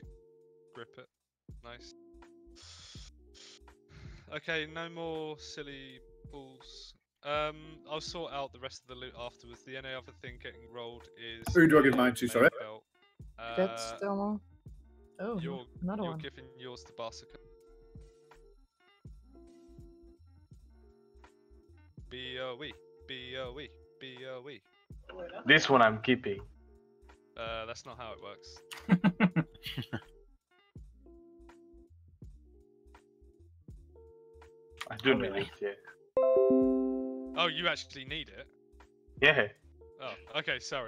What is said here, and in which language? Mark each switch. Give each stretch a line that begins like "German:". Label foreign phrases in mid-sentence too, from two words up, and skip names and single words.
English: Grip it. Nice. Okay, no more silly pulls. I'll sort out the rest of the loot afterwards. The only other thing getting rolled is... Who do I give mine to, sorry? Belt. That's still... Oh, another you're one. giving yours to Barsukun. B-O-E, B-O-E, B-O-E. This one I'm keeping. That's not how it works. I do need it, yeah. Oh, you actually need it? Yeah. Oh, okay, sorry.